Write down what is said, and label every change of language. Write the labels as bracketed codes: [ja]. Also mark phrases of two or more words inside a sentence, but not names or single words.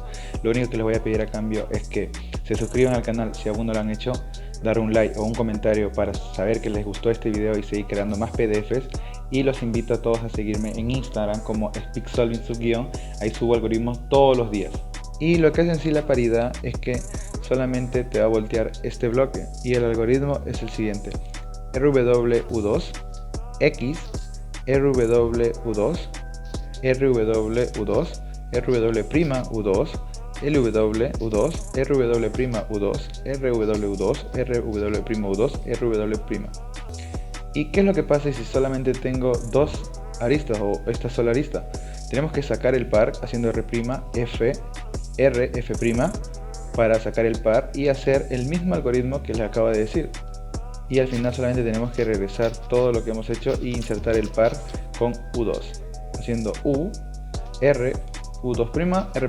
[es] Lo único que les voy a pedir a cambio es que se suscriban al canal si aún no lo han hecho, dar un like o un comentario para saber que les gustó este video y seguir creando más PDFs. Y los invito a todos a seguirme en Instagram como speaksolving_, ahí subo algoritmos todos los días. Y lo que hace en sí la paridad es que solamente te va a voltear este bloque y el algoritmo es el siguiente: RW2, X, RW2, RW2, RW'2, LW2, RW'2, RW2, RW'2, RW'. ¿Y qué es lo que pasa si solamente tengo dos aristas o esta sola arista? Tenemos que sacar el par haciendo R', F, R, F' para sacar el par y hacer el mismo algoritmo que les acabo de decir. Y al final solamente tenemos que regresar todo lo que hemos hecho e insertar el par con U2, haciendo U, R, U2', R'.